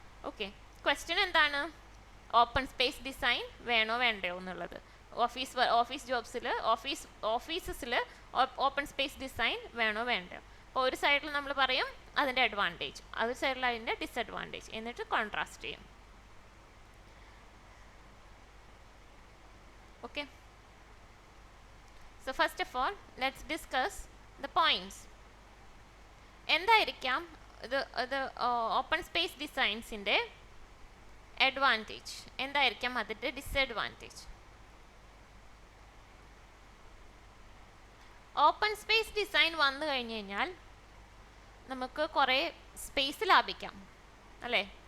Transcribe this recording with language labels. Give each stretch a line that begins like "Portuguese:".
Malayalam: Okay, question എന്താണ്? Open space design വേണോ വേണ്ടയോ എന്നുള്ളത്. ഓഫീസ് ജോബ്സിൽ ഓഫീസസിൽ ഓപ്പൺ സ്പേസ് ഡിസൈൻ വേണോ വേണ്ടയോ. അപ്പോൾ ഒരു സൈഡിൽ നമ്മൾ പറയും അതിൻ്റെ അഡ്വാൻറ്റേജ്, ഒരു സൈഡിൽ അതിൻ്റെ ഡിസഡ്വാൻറ്റേജ്, എന്നിട്ട് കോൺട്രാസ്റ്റ് ചെയ്യും.
English: Okay, so first of all let's discuss the points.
Malayalam: എന്തായിരിക്കാം ഇത് ഓപ്പൺ സ്പേസ് ഡിസൈൻസിൻ്റെ അഡ്വാൻറ്റേജ്, എന്തായിരിക്കാം അതിൻ്റെ ഡിസഡ്വാൻറ്റേജ്? ഓപ്പൺ സ്പേസ് ഡിസൈൻ വന്നു കഴിഞ്ഞ് കഴിഞ്ഞാൽ നമുക്ക് കുറേ സ്പേസ് ലാഭിക്കാം, അല്ലേ?